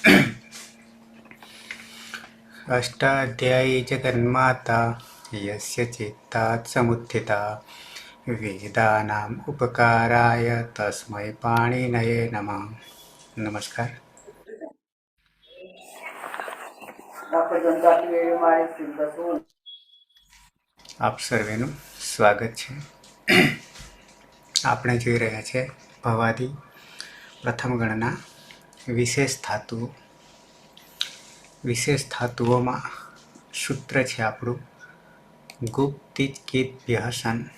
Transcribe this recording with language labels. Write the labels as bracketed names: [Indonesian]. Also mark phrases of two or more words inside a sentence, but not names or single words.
[Sanskrit] अष्टाध्यायी जगन्माता यस्य चित्तात् समुत्थिता वेदानाम् उपकाराय तस्मै पाणिनये नमः। [Gujarati] નમસ્કાર। આપ सर्वेનું સ્વાગત છે। આપણે જોઈ રહ્યા છે ભવાદી પ્રથમ ગણના વિશેષ ધાતુઓમાં સૂત્ર છે આપણું ગુપ તિજ કિત વ્યસન।